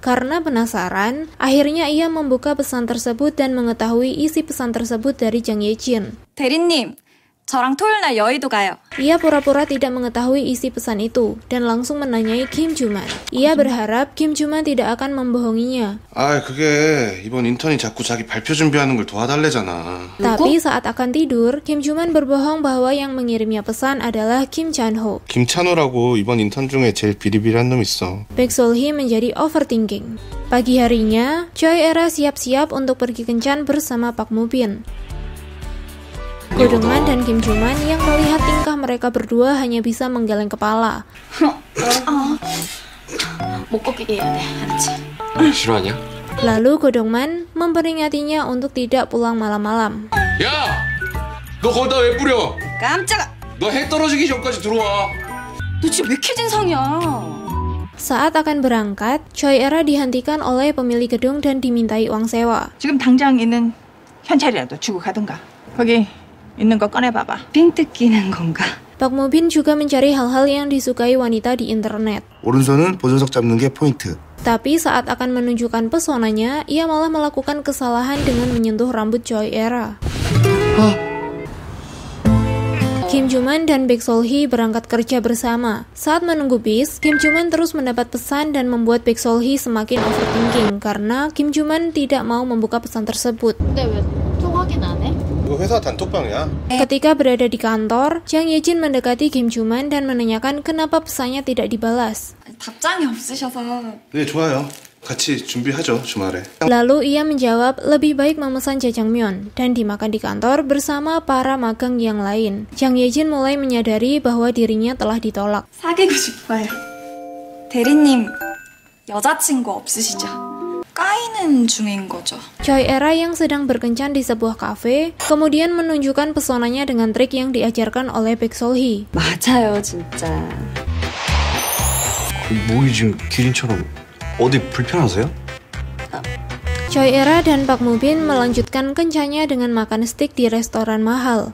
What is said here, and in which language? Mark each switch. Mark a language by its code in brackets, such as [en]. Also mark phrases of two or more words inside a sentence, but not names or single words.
[id] Karena penasaran, akhirnya ia membuka pesan tersebut dan mengetahui isi pesan tersebut dari Jang Ye-jin. [ko] 대리님, 저랑 토요일 날 여의도 가요. [id] Ia pura-pura tidak mengetahui isi pesan itu dan langsung menanyai Kim Joo-man. Ia berharap Kim Joo-man tidak akan membohonginya. [ko] 아, 그게 이번 인턴이 자꾸 자기 발표 준비하는 걸 도와달래잖아. [id] Tapi saat akan tidur, Kim Joo-man berbohong bahwa yang mengirimnya pesan adalah Kim Chan-ho. [ko] 김찬호라고 이번 인턴 중에 제일 비리비리한 놈 있어. [id] Baek Sol-hee menjadi overthinking. Pagi harinya, Choi Era siap-siap untuk pergi kencan bersama Park Mo-bin. Ko Dong-man dan Kim Joo-man yang melihat tingkah mereka berdua hanya bisa menggeleng kepala. [ko] 못 꺾이게 해야 돼, 알았지? 싫어하냐? [id] Lalu Ko Dong-man memperingatinya untuk tidak pulang malam-malam. [ko] 야! 너 거기다 왜 뿌려? 깜짝아! 너 해 떨어지기 전까지 들어와. 너 지금 왜 이렇게 진상이야? [id] Saat akan berangkat, Choi Era dihentikan oleh pemilik gedung dan dimintai uang sewa. [ko] 지금 당장 있는 현찰이라도 주고 가든가. 거기 있는 거 꺼내봐봐. 삥 뜯기는 건가? [id] Park Mo-bin juga mencari hal-hal yang disukai wanita di internet. [ko] 오른손은 보조석 잡는 게 포인트. [id] Tapi saat akan menunjukkan pesonanya, ia malah melakukan kesalahan dengan menyentuh rambut Choi Era. Kim Joo-man dan Baek Sol-hee berangkat kerja bersama. Saat menunggu bis, Kim Joo-man terus mendapat pesan dan membuat Baek Sol-hee semakin overthinking karena Kim Joo-man tidak mau membuka pesan tersebut. [ko] 이거 회사 단톡방이야. [id] Ketika berada di kantor, Jang Ye-jin mendekati Kim Joo-man dan menanyakan kenapa pesannya tidak dibalas. [ko] 답장이 없으셔서. 네, 좋아요. 같이 준비하죠, 주말에. [id] Lalu ia menjawab lebih baik memesan jajangmyeon dan dimakan di kantor bersama para magang yang lain. Jang Ye-jin mulai menyadari bahwa dirinya telah ditolak. [ko] 사귀고 싶어요. 대리님, 여자친구 없으시죠? 까이는 중인 거죠. [id] Choi Era yang sedang berkencan di sebuah kafe, kemudian menunjukkan pesonanya dengan trik yang diajarkan oleh Baek Sol-hee. [ko] 맞아요, 진짜. 목이 지금 기린처럼 어디 불편하세요? [id] Choi Era dan Park Mo-bin melanjutkan kencannya dengan makan steak di restoran mahal.